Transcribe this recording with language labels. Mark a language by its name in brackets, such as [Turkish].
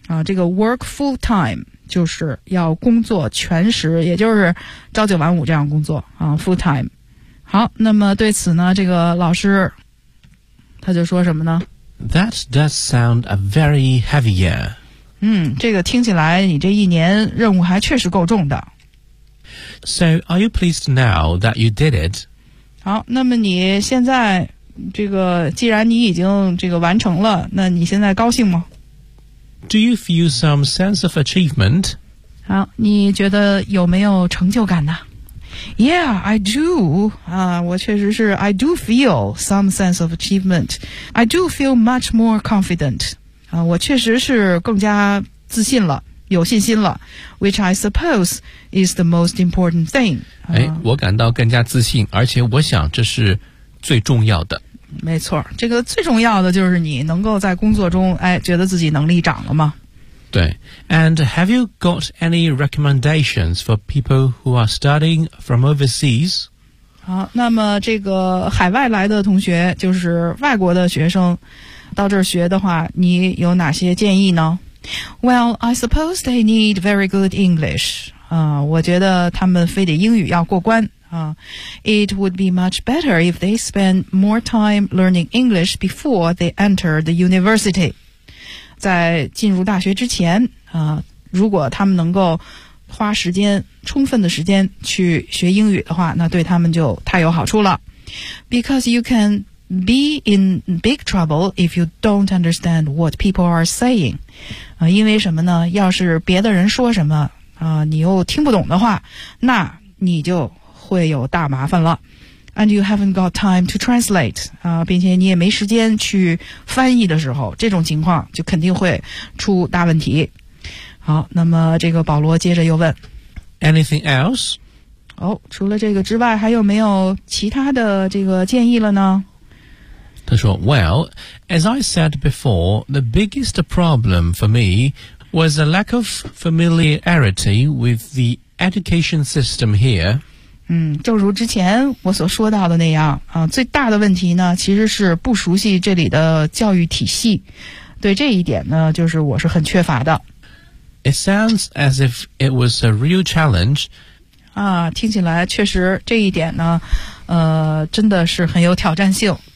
[Chinese] 这个 [English] work full time [Chinese] 就是要工作全时，也就是朝九晚五这样工作啊 ，full time。好，那么对此呢，这个老师他就说什么呢 [English] ？That does sound a very heavy year。 [Chinese] 这个听起来你这一年任务还确实够重的。 [English] So are you pleased now that you did it？ [Chinese] 好，那么你现在这个既然你已经这个完成了，那你现在高兴吗？ [English] Do you feel some sense of achievement? [Chinese] 好，你觉得有没有成就感呢 ？ [English] Yeah, I do. [Chinese] 我确实是 [English] I do feel some sense of achievement. I do feel much more confident. [Chinese] 我确实是更加自信了，有信心了。 [English] Which I suppose is the most important thing. [Chinese] 我感到更加自信，而且我想这是最重要的。没错，这个最重要的就是你能够在工作中，觉得自己能力涨了吗？对。 [English] And have you got any recommendations for people who are studying from overseas? [Chinese] 好，那么这个海外来的同学，就是外国的学生，到这儿学的话，你有哪些建议呢 [English] ？Well, I suppose they need very good English. [Chinese] 我觉得他们非得英语要过关。 [English] It would be much better if they spend more time learning English before they enter the university. [Chinese] 在进入大学之前，如果他们能够花时间，充分的时间去学英语的话，那对他们就太有好处了。 [English] Because you can be in big trouble if you don't understand what people are saying. [Chinese] 因为什么呢？要是别的人说什么，你又听不懂的话，那你就会有大麻烦了 [English] ，and you haven't got time to translate [Chinese] 并且你也没时间去翻译的时候，这种情况就肯定会出大问题。好，那么这个保罗接着又问 [English] ，anything else？ [Chinese] 除了这个之外，还有没有其他的这个建议了呢？他说 [English] ，Well, as I said before, the biggest problem for me was a lack of familiarity with the education system here. [Chinese] 正如之前我所说到的那样最大的问题呢其实是不熟悉这里的教育体系。对这一点呢就是我是很缺乏的。 [English] It sounds as if it was a real challenge. [Chinese] 听起来确实这一点呢真的是很有挑战性。